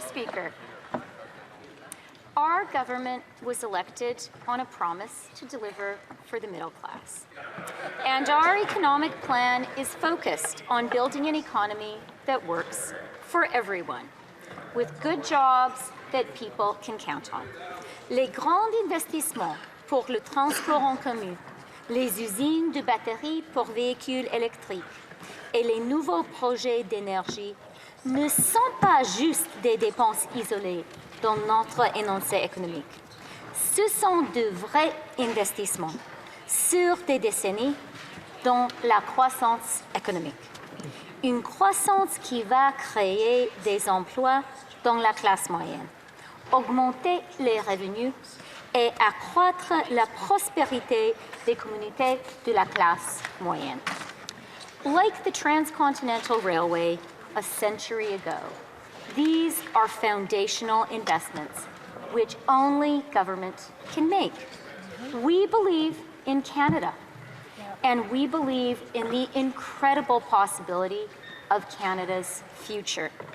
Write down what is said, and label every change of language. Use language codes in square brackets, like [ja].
[en] Speaker, our government was elected on a promise to deliver for the middle class. And our economic plan is focused on building an economy that works for everyone, with good jobs that people can count on. [fr] Les grands investissements pour le transport en commun, les usines de batteries pour véhicules électriques et les nouveaux projets d'énergie ne sont pas juste des dépenses isolées dans notre énoncé économique. Ce sont de vrais investissements sur des décennies dans la croissance économique. Une croissance qui va créer des emplois dans la classe moyenne, augmenter les revenus et accroître la prospérité des communautés de la classe moyenne. [en] Like the Transcontinental Railway a century ago, these are foundational investments which only government can make. We believe in Canada, and we believe in the incredible possibility of Canada's future.